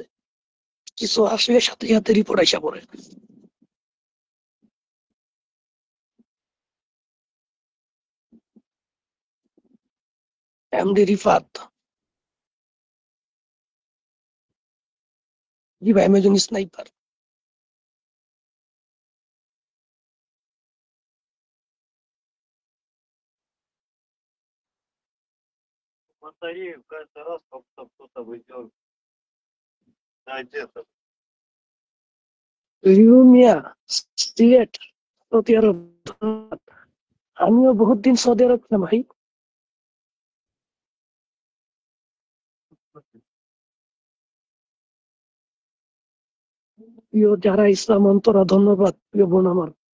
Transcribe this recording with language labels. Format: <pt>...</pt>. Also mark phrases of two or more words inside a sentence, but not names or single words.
<bn>কিছু আসলে সাথে সাথে রিপোর্ট আইসা পড়ে। এমডি রিফাত, জি ভাই, আমি একজন স্নাইপার।</bn> <ru>Батарею каждый раз, как кто-то выдергивает. Да, где-то.</ru> <bn>রিউ মিয়া, সিলেট, সৌদি আরব, ধন্যবাদ। আমিও বহুত দিন সৌদি আরব ছিলাম ভাই। প্রিয় যারা ইসলাম অন্তরা, ধন্যবাদ প্রিয় বোন আমার।</bn>